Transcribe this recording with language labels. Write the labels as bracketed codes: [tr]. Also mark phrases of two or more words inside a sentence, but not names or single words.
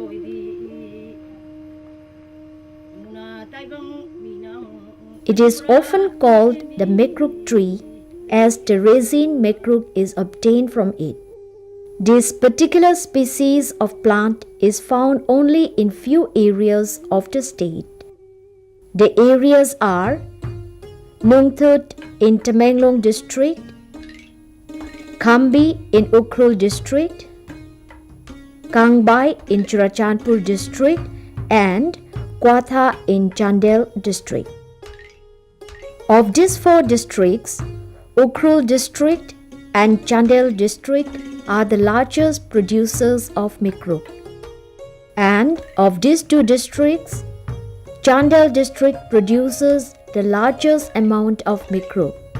[en] It is often called the mikruk tree as the resin mikruk is obtained from it. This particular species of plant is found only in few areas of the state. The areas are Nungthut in Tamenglong district, Khambi in Ukhrul district, Kangbai in Churachandpur district, and Kwatha in Chandel district. Of these four districts, Ukhrul district and Chandel district are the largest producers of mikruk. And of these two districts, Chandel district produces the largest amount of mikruk.